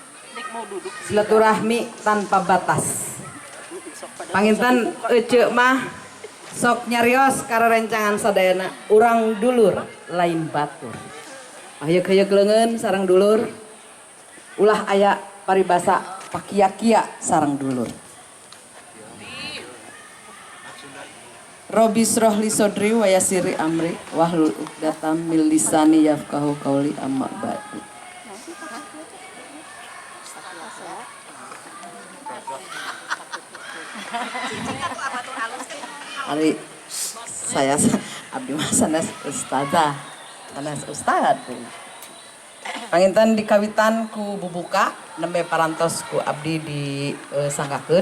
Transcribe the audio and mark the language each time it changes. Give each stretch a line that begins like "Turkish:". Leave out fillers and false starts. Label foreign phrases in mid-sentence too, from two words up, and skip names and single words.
Sundanese: Silaturahmi tanpa batas. Panginten ece mah sok nyarios karerencangan sadayana urang dulur lain batur. Ayeuk-ayeuk leungeun sareng dulur. Ulah aya paribasa pakia-kia sareng dulur.
Arabic: رب اشرح لي صدري ويسر أمري واحلل عقدة من لساني يفقهوا قولي أما بعد.
Sundanese: Ari saya abdi mah sanes ustadzah, sanes ustad. Panginten dikawitan ku bubuka nembe parantos ku abdi disanggakeun.